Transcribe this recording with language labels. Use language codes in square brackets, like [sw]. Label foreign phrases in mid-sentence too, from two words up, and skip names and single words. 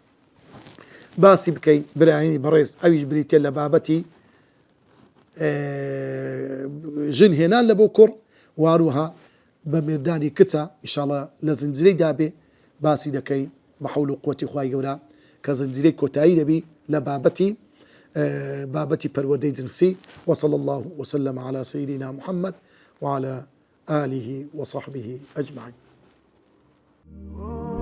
[ckb] باسی بکەین برایانی بەڕێز ئەویش بریتێ لە بابەتی ژن هێنان لە بۆ کوڕ واروها بە مێردانی کچە ئینشاڵڵا لە زنجیرەی دابێ باسی دەکەین بە حەول و قووەتی خوای گەورە کە زنجیرەی کۆتایی دەبی لە بابەتی پەروەردەی جنسی [ar] وصلى الله وسلم على سيدنا محمد وعلى آله وصحبه أجمعين